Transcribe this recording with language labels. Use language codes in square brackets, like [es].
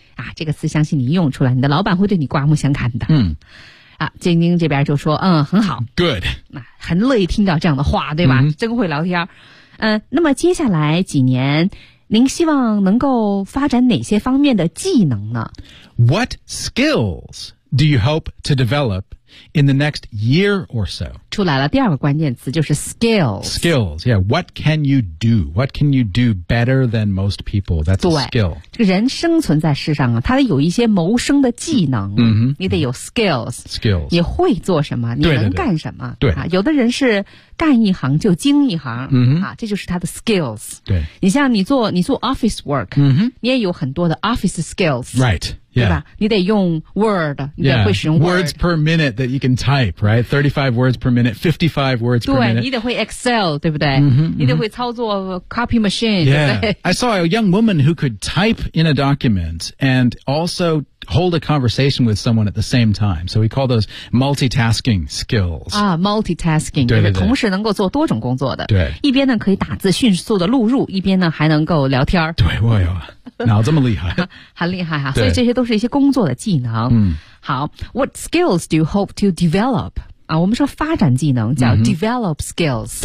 [zh] 啊、这个词相信你用出来，你的老板会对你刮目相看的。嗯，啊，晶晶这边就说，嗯，很好 [en] ，good， [zh] 那、啊、很乐意听到这样的话，对吧？嗯、真会聊天。嗯、那么接下来几年，您希望能够发展哪些方面的技能呢 [en] ？What skills do you hope to develop in the next year or so？ [zh] 出来了，第二个关键词就是 skills。 [en] Skills， yeah， what can you do？ What can you do better than most people？ That's a skill。 [zh] 人生存在世上啊，他得有一些谋生的技能、嗯、你得有 skills、 [en] 嗯、skills [zh] 你会做什么，你能干什么，对对对、啊、有的人是干一行就精一行、嗯啊、这就是他的 skills。对，你像你做 office work、嗯、你也有很多的 office skills， [en] right、yeah. [zh] 对吧，你得用 word， 你得会使用 word、 [en] yeah. words per minute that you can type， right， 35 words per minute， 55 words per minute， [zh] 对，你得会 excel， 对不对、嗯、你得会操作 copy machine、 [en] yeah. I saw a young woman who could typeIn a document and also hold a conversation with someone at the same time. So we call those multitasking skills. Ah, multitasking. [zh] 对对对，同时能够做多种工作的。对，一边呢可以打字迅速的录入，一边呢还能够聊天。对，我有脑这么厉害，很厉害哈。所以这些都是一些工作的技能。嗯， [en] 好 ，What skills do you hope to develop? 啊， [zh] 我们说发展技能叫 [en] develop skills、